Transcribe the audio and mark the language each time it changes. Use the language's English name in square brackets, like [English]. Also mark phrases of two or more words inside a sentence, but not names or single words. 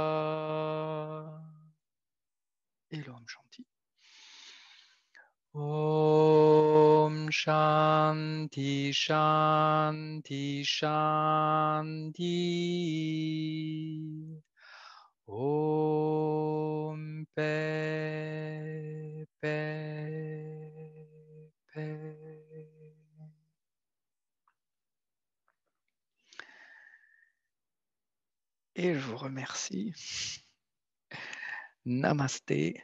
[French] Et l' [Sanskrit] ॐ शान्ति. ॐ शान्ति शान्ति शान्ति. Om Pe Pe Pe. [French] Et je vous remercie. Namasté.